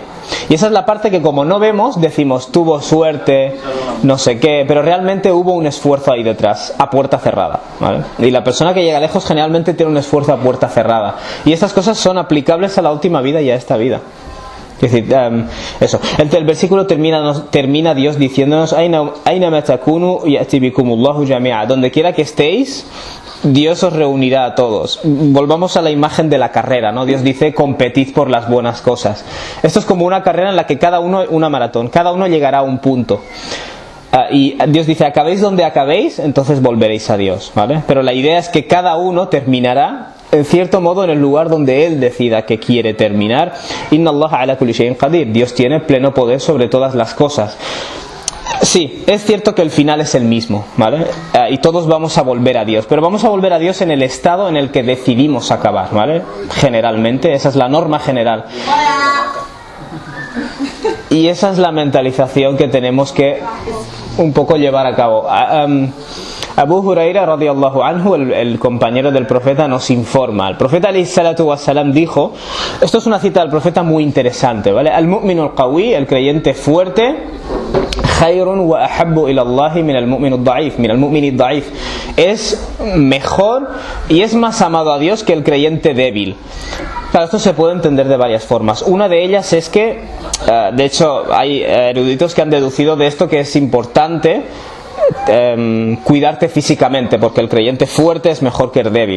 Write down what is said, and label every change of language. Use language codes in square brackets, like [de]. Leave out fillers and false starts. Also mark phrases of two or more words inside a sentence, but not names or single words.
[es] Y esa es la parte que, como no vemos, decimos tuvo suerte, no sé qué, pero realmente hubo un esfuerzo ahí detrás, a puerta cerrada, ¿vale? Y la persona que llega lejos generalmente tiene un esfuerzo a puerta cerrada. Y estas cosas son aplicables a la última vida y a esta vida. Es decir, eso. El versículo termina Dios diciéndonos: [ar] أينما تكونوا يأت بكم الله جميعا. [es] Donde quiera que estéis, Dios os reunirá a todos. Volvamos a la imagen de la carrera, ¿no? Dios dice: competid por las buenas cosas. Esto es como una carrera en la que cada uno, una maratón, cada uno llegará a un punto. Y Dios dice: acabéis donde acabéis, entonces volveréis a Dios, ¿vale? Pero la idea es que cada uno terminará en cierto modo en el lugar donde él decida que quiere terminar. [ar] إن الله على كل شيء قدير. [es] Dios tiene pleno poder sobre todas las cosas. Sí, es cierto que el final es el mismo, ¿vale? Y todos vamos a volver a Dios, pero vamos a volver a Dios en el estado en el que decidimos acabar, ¿vale? Generalmente, esa es la norma general. Y esa es la mentalización que tenemos que un poco llevar a cabo. [ar] أبو هريرة رضي الله عنه, [es] el compañero del profeta, nos informa. El profeta [ar] عليه الصلاة والسلام [es] dijo, esto es una cita del profeta muy interesante, ¿vale? [ar] المؤمن القوي, [es] el creyente fuerte, [ar] خير وأحب إلى الله من المؤمن الضعيف، من المؤمن الضعيف, [es] es mejor y es más amado a Dios que el creyente débil. Claro, esto se puede entender de varias formas. Una de ellas es que, de hecho, hay eruditos que han deducido de esto que es importante cuidarte físicamente, porque el creyente fuerte es mejor que el débil.